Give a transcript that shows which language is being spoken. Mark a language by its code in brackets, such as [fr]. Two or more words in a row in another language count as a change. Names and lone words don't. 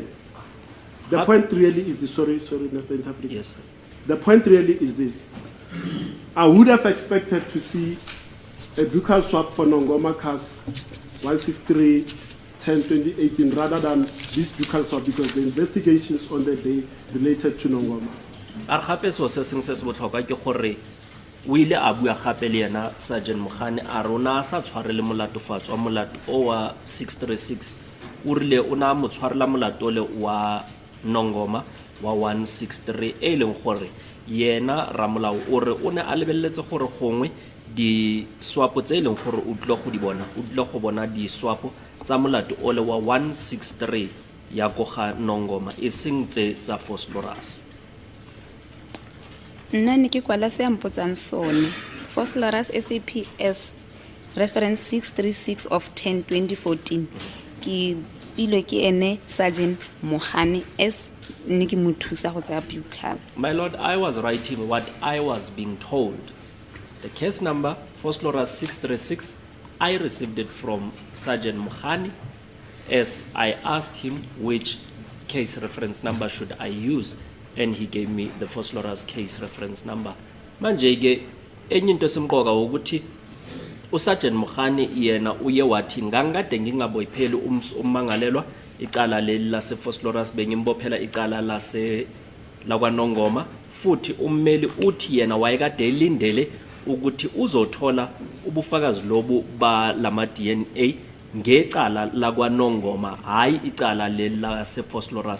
[en] The point really is this, sorry, Mr. Interpreter. Yes. The point really is this. I would have expected to see a buccal swap for Nongoma case 163 10 2018 rather than this buccal swap, because the investigations on the day related to Nongoma. [tn] Ar gape so se seng se se botlhokwa ke gore o ile a bua gape le yena Sergeant Mogane a rona sa tshware le molatofatso wa molato o wa 636 o rile o na mo tshwarela molato le wa Nongoma wa 163 e leng gore yena ramolao o re o ne a lebelletse gore gongwe di swapo tse leng gore o tlile go bona di swapo tsa molato o le wa 163 ya go ga Nongoma e seng tse tsa Vosloorus. Nna ne ke kwala se ampotsang sone. Vosloorus SAPS reference 636 of 10 2014 ke filwe ke ene Sergeant Mogane as ne ke mo thusa go tsaya buccal. [en] My Lord, I was writing what I was being told. The case number, Vosloorus 636, I received it from Sergeant Mogane as I asked him which case reference number should I use, and he gave me the Vosloorus case reference number. [zu] Manje ke enye into esemqoka ukuthi uSergeant Mogane yena uye wathi ngangade ngingaboyipheli ummangalelwa icala leli lase Vosloorus bengimbophela icala lase lakwaNongoma, futhi ummeli uthi yena wayekade elindele ukuthi uzothola ubufakazi lobu ba lama DNA ngecala lakwaNongoma hayi icala leli lase Vosloorus.